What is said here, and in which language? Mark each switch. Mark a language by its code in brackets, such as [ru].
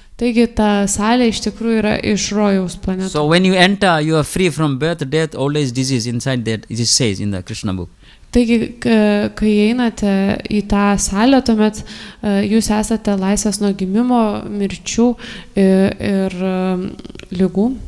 [lt] Taigi ta salė iš tikrųjų yra iš rojaus planetos. [en] So when you enter, you are free from birth, death, old age, disease. Inside that, it says in the Krishna book. [lt] Taigi, kai einate į tą salę, tuomet jūs esate laisvas nuo gimimo, mirčių ir ligų.